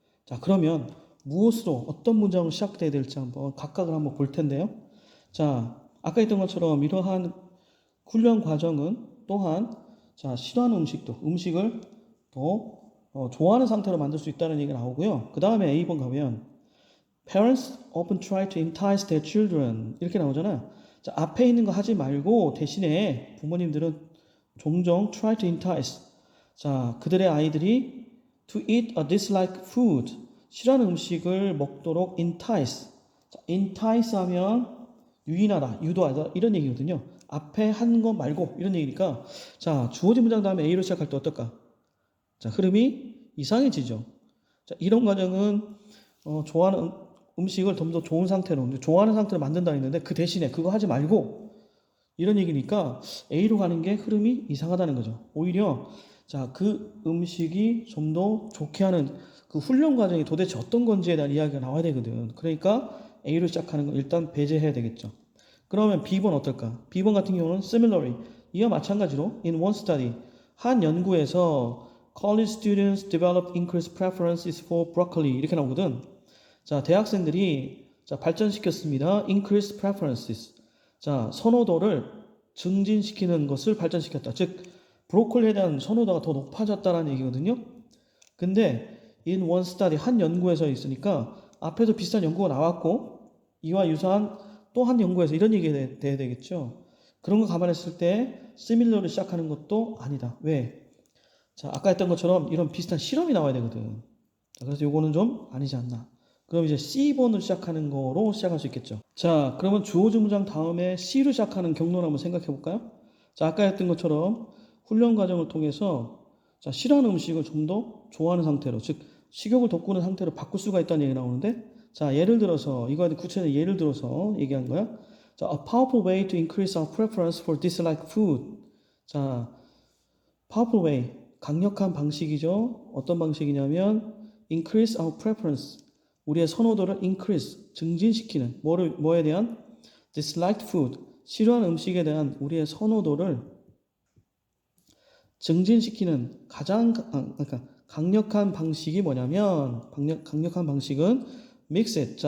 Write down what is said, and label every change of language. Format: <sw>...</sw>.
<ko>자, 그러면 무엇으로 어떤 문장으로 시작돼야 될지 한번 각각을 한번 볼 텐데요. 자, 아까 했던 것처럼 이러한 훈련 과정은 또한 자, 싫어하는 음식을 더 좋아하는 상태로 만들 수 있다는 얘기가 나오고요. 그 다음에 A번 가면</ko> <en>Parents often try to entice their children</en> <ko>이렇게 나오잖아요. 자, 앞에 있는 거 하지 말고 대신에 부모님들은 종종</ko> <en>try to entice,</en> <ko>자, 그들의 아이들이</ko> <en>to eat a disliked food,</en> <ko>싫어하는 음식을 먹도록 entice. 자, entice 하면 유인하다, 유도하다 이런 얘기거든요. 앞에 한 거 말고 이런 얘기니까 자, 주어진 문장 다음에 A로 시작할 때 어떨까? 자, 흐름이 이상해지죠. 자, 이런 과정은 좋아하는 음식을 좀 더 좋은 상태로, 좋아하는 상태로 만든다 했는데 그 대신에 그거 하지 말고 이런 얘기니까 A로 가는 게 흐름이 이상하다는 거죠. 오히려 자, 그 음식이 좀 더 좋게 하는 그 훈련 과정이 도대체 어떤 건지에 대한 이야기가 나와야 되거든. 그러니까 A로 시작하는 거 일단 배제해야 되겠죠. 그러면 B번 어떨까? B번 같은 경우는 similarly, 이와 마찬가지로</ko> <en>in one study,</en> <ko>한 연구에서</ko> <en>college students develop increased preferences for broccoli</en> <ko>이렇게 나오거든. 자, 대학생들이 자, 발전시켰습니다.</ko> <en>increased preferences.</en> <ko>자, 선호도를 증진시키는 것을 발전시켰다. 즉 브로콜리에 대한 선호도가 더 높아졌다라는 얘기거든요. 근데</ko> <en>in one study</en> <ko>한 연구에서 있으니까 앞에도 비슷한 연구가 나왔고 이와 유사한 또 한 연구에서 이런 얘기가 돼야 되겠죠. 그런 거 감안했을 때 similar로 시작하는 것도 아니다. 왜? 자, 아까 했던 것처럼 이런 비슷한 실험이 나와야 되거든. 자, 그래서 요거는 좀 아니지 않나. 그럼 이제 C번으로 시작하는 거로 시작할 수 있겠죠. 자, 그러면 주어진 문장 다음에 C로 시작하는 경로를 한번 생각해 볼까요? 자, 아까 했던 것처럼 훈련 과정을 통해서 자, 싫어하는 음식을 좀 더 좋아하는 상태로, 즉 식욕을 돋구는 상태로 바꿀 수가 있다는 얘기 나오는데, 자, 예를 들어서 이거에 구체적인 예를 들어서 얘기한 거야.</ko> <en>자, a powerful way to increase our preference for disliked food.</en> <ko>자, powerful way, 강력한 방식이죠. 어떤 방식이냐면</ko> <en>increase our preference,</en> <ko>우리의 선호도를 increase, 증진시키는 뭐에 대한</ko> <en>disliked food,</en> <ko>싫어하는 음식에 대한 우리의 선호도를 증진시키는 가장 그러니까 강력한 방식이 뭐냐면 강력한 방식은</ko> <en>mix it.</en>